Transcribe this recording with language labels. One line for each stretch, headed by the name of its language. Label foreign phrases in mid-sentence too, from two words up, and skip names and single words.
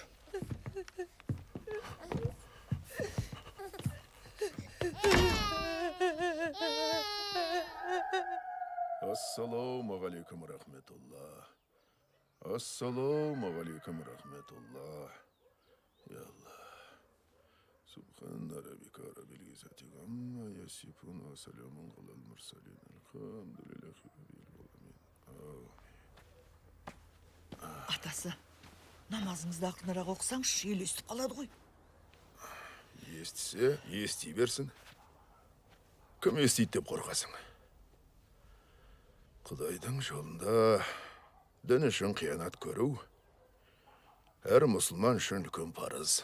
Arabic: السلام عليكم ورحمة الله. السلام عليكم ورحمة الله. يا الله. سبحان ربك رب العزة عما يصفون وسلام على المرسلين. الحمد لله رب العالمين.
Kazakh: Атасы, намазыңызды ақынырақ оқысаңыз, ел естіп қалады ғой. Естісе, ести берсін. Кім естейді деп қорқасың? Құдайдың жолында дін үшін қиянат көру, әр мұсылман үшін үлкен парыз.